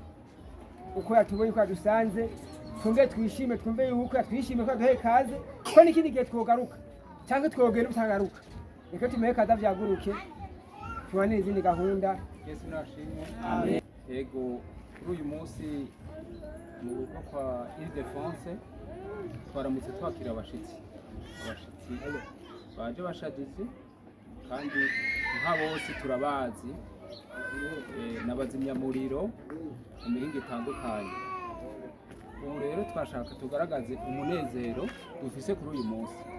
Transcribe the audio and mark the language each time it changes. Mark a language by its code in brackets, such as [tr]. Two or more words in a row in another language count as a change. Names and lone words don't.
[rn] uko yatubonye uko yadusanze twumve twishime twumve yuko yatwishime ko duhe kaze ko n'ikindi gihe twogaruka cyangwa twogenda utagaruka reka tumenye kaza byaguruke tubane izindi gahunda Yesu nashimwe amen. Yego kuri uyu munsi mu rugo kwa Ile-de-France twaramutse twakira abashitsi baje bashadizi kandi nka bose turabazi n'abazimyamuriro mu mihingo itandukanye. Ubu rero twashaka tugaragaze umunezero dufise kuri uyu munsi.